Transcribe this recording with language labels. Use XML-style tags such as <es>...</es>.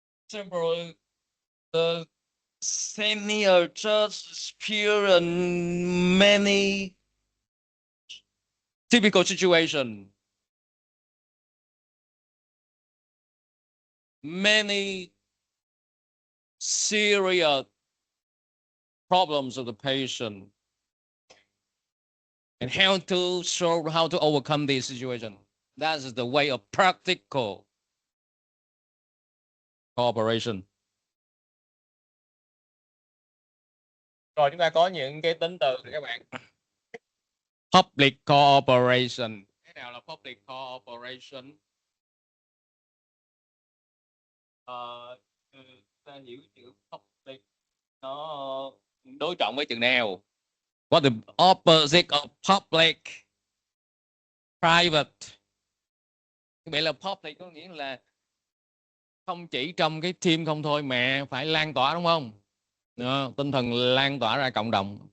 <en>Simple, the senior just experience many typical situation, many serious problems of the patient, and how to solve, how to overcome this situation. That is the way of practical cooperation.</en> <vi>Rồi chúng ta có những cái tính từ các bạn. Public cooperation. Thế nào là public cooperation? Ta hiểu chữ public nó đối trọng với chữ nào?</vi> <en>What the opposite of public? Private.</en> <vi>Vậy là public có nghĩa là không chỉ trong cái team không thôi mà phải lan tỏa, đúng không? Đó, tinh thần lan tỏa ra cộng đồng.</vi>